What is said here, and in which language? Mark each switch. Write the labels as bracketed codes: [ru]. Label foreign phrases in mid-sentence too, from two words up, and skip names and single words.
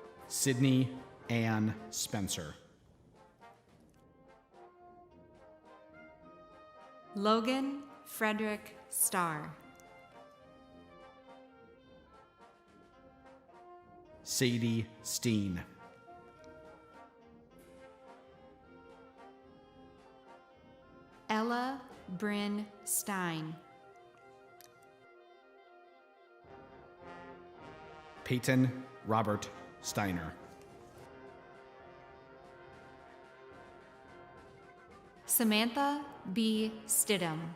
[en] Sydney Ann Spencer. Logan Frederick Starr. Sadie Steen. Ella Bryn Stein. Peyton Robert Steiner. Samantha B. Stidham.